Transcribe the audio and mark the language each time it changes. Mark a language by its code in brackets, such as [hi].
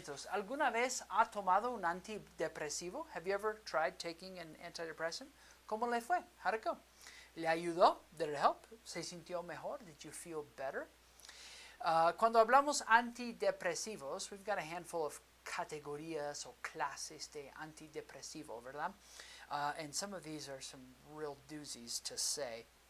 [es] ¿Alguna vez ha tomado un antidepresivo? [en] Have you ever tried taking an antidepressant? [es] ¿Cómo le fue? [en] How'd it go? [es] ¿Le ayudó? [en] Did it help? [es] ¿Se sintió mejor? [en] Did you feel better? [es] Cuando hablamos antidepresivos, [en] we've got a handful of [es] categorías o clases de antidepresivo, ¿verdad? [en] And some of these are some real doozies to say.